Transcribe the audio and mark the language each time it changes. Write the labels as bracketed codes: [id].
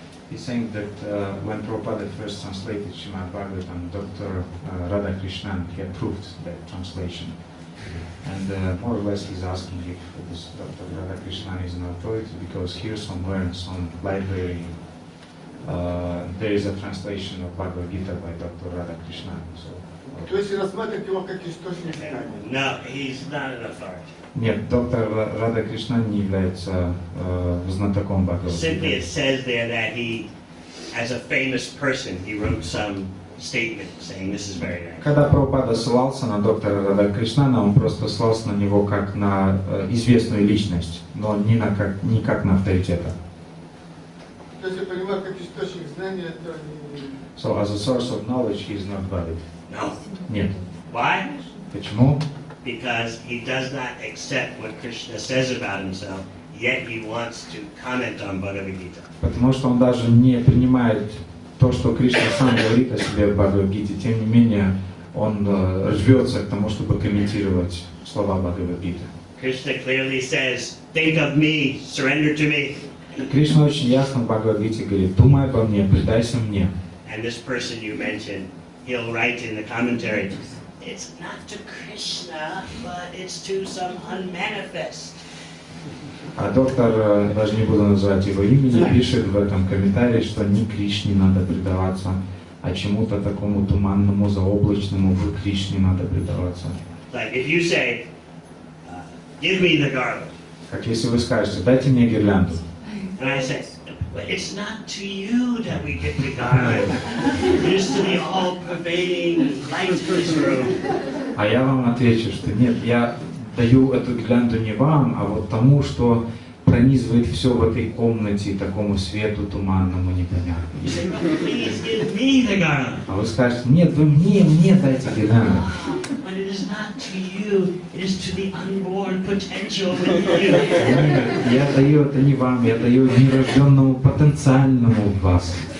[en] He's saying that when Prabhupada first translated Srimad Bhagavatam, Dr. Radhakrishnan, he approved that translation. And more or less he's asking if this Dr. Radhakrishnan is an authority, because here somewhere in some library there is a translation of Bhagavad Gita by Dr. Radhakrishnan. So, [ru] То есть рассматривать его как источник знания. [en] No, he's not an authority. [ru] нет, доктор Радхакришнан не является знатоком Бхагавад-гиты. [en] Simply it says there that he, as a famous person, he wrote some statement saying this is very nice. [ru] Когда Прабхупада ссылался на доктора Радхакришнана, он просто ссылался на него как на известную личность, но не как на авторитета. То есть я понимаю, как источник знания, это не... [en] So as a source of knowledge, he is not valid. No. [ru] Нет. [en] Why? [ru] Почему? [en] Because he does not accept what Krishna says about himself, yet he wants to comment on Bhagavad Gita. [ru] Потому что он даже не принимает то, что Кришна сам говорит о себе в Бхагавад-гите. Тем не менее, он рвется к тому, чтобы комментировать слова Бхагавад-гиты. [en] Krishna clearly says, think of me, surrender to me. [ru] Кришна очень ясно в Бхагавад-гите говорит: думай обо мне, предайся мне. [en] And this person you mentioned, he'll write in the commentary, it's not to Krishna, but it's to some unmanifest. [ru] А доктор, даже не буду называть его имени, пишет в этом комментарии, что не Кришне надо предаваться, а чему-то такому туманному, заоблачному в Кришне надо предаваться. [en] Like if you say, give me the garland. [ru] Как если вы скажете: дайте мне гирлянду. [en] And I say, but it's not to you that we give the garland. It is to the all-pervading light of this room. [ru] А я вам отвечу, что нет, я даю эту гирлянду не вам, а вот тому, что пронизывает все в этой комнате, такому свету туманному, непонятному. [en] You say, please give me the garland. [ru] А вы скажете: нет, вы мне дайте гирлянду. [en] But it is not to you, it is to the unborn potential within you. [ru] Я даю это не вам, я даю нерожденному потенциальному в вас.